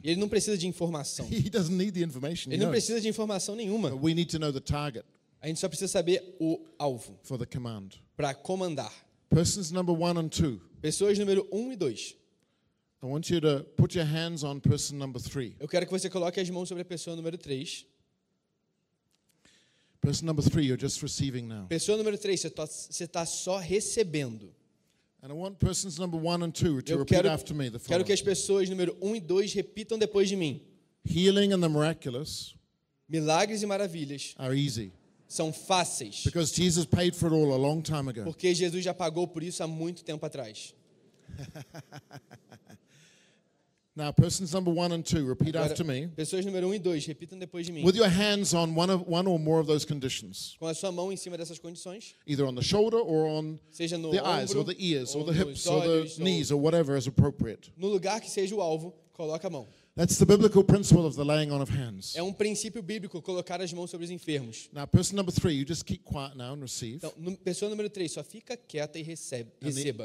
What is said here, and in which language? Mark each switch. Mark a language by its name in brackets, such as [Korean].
[Portuguese] E ele não precisa de informação. [English] He doesn't need the information. [Portuguese] Ele não precisa de informação nenhuma. [English] But we need to know the target. [Portuguese] A gente só precisa saber o alvo. [English] For the command. [Portuguese] Para comandar. [English] Persons number 1 and 2. [Portuguese] Pessoas número 1 e 2. [English] I want you to put your hands on person number 3. [Portuguese] Eu quero que você coloque as mãos sobre a pessoa número 3. [English] Person number 3, you're just receiving now. [Portuguese] Pessoa número 3, você está só recebendo. [English] And I want persons number 1 and 2 to repeat after me. [Portuguese] Eu quero que as pessoas número 1 e 2 repitam depois de mim. [English] Healing and the miraculous. [Portuguese] Milagres e maravilhas. [English] Are easy. [Portuguese] São fáceis. [English] Because Jesus paid for it all a long time ago. [Portuguese] Porque Jesus já pagou por isso há muito tempo atrás. [English] Now, persons number 1 and 2, repeat [Portuguese] agora, [English] after me. [Portuguese] Pessoas número 1 e 2, repitam depois de mim. [English] With your hands on one or more of those conditions. [Portuguese] Com a sua mão em cima dessas condições. [English] Either on the shoulder or on [Portuguese] seja no [English] the [Portuguese] ombro, [English] eyes or the ears or the hips [Portuguese] olhos, [English] or the knees or whatever is appropriate. [Portuguese] No lugar que seja o alvo, coloca a mão. [English] That's the biblical principle of the laying on of hands. [Portuguese] É um princípio bíblico colocar as mãos sobre os enfermos. [English] Now, person number 3, you just keep quiet now and receive. [Portuguese] Então, pessoa número 3, só fica quieta e receba.